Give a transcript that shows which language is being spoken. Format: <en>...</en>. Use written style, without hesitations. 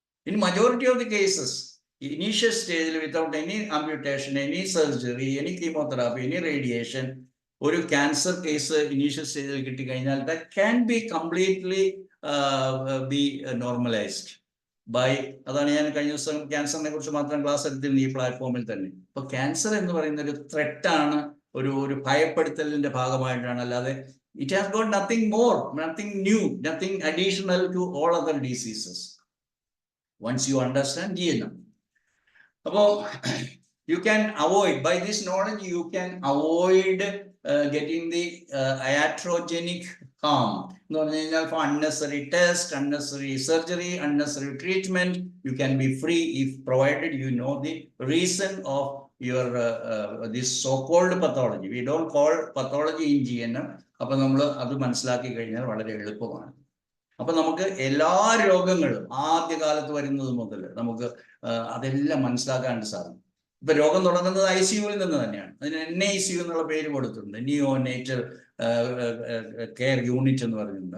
<en>in majority of the cases initial സ്റ്റേജിൽ without any amputation, any surgery, any chemotherapy, any radiation,</en> <ml>ഒരു cancer case initial സ്റ്റേജിൽ കിട്ടിക്കഴിഞ്ഞാൽ</ml> <en>that can be completely be normalized by,</en> <ml>അതാണ് ഞാൻ കഴിഞ്ഞ ദിവസം ക്യാൻസറിനെ കുറിച്ച് മാത്രം ക്ലാസ് എടുത്തിരുന്നു ഈ പ്ലാറ്റ്ഫോമിൽ തന്നെ. അപ്പൊ ക്യാൻസർ എന്ന് പറയുന്ന ഒരു ത്രെറ്റാണ്, ഒരു ഭയപ്പെടുത്തലിന്റെ ഭാഗമായിട്ടാണ്.</ml> <en>അല്ലാതെ it has got nothing more, nothing new, nothing additional to all other diseases once you understand GNM. അപ്പോൾ you can avoid, by this knowledge you can avoid getting the iatrogenic harm.</en> <ml>എന്ന് പറഞ്ഞു കഴിഞ്ഞാൽ</ml> <en>for unnecessary test, unnecessary surgery, unnecessary treatment, you can be free if provided you know the reason of your this so-called pathology. We don't call pathology in GNM.</en> <ml>അപ്പൊ നമ്മൾ അത് മനസ്സിലാക്കി കഴിഞ്ഞാൽ വളരെ എളുപ്പമാണ്. അപ്പൊ നമുക്ക് എല്ലാ രോഗങ്ങളും ആദ്യകാലത്ത് വരുന്നത് മുതൽ നമുക്ക് അതെല്ലാം മനസ്സിലാക്കാനായിട്ട് സാധിക്കും. ഇപ്പൊ രോഗം തുടങ്ങുന്നത് ICU നിന്ന് തന്നെയാണ്. അതിന് NICU എന്നുള്ള പേര് കൊടുത്തിട്ടുണ്ട്, നിയോനേറ്റൽ കെയർ യൂണിറ്റ് എന്ന് പറഞ്ഞിട്ടുണ്ട്.</ml>